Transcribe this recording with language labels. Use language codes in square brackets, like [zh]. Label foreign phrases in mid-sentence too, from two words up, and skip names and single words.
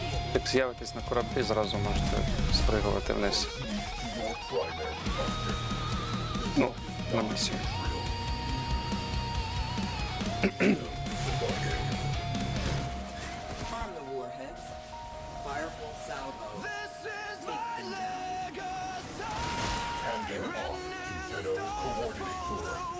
[uk] Як з'явитесь на кораблі, зразу можете спригувати вниз. Ну, на місію. [en] Arm the warheads. Fire full salvo. Take them down. Tandem off to Zeno Coordinator.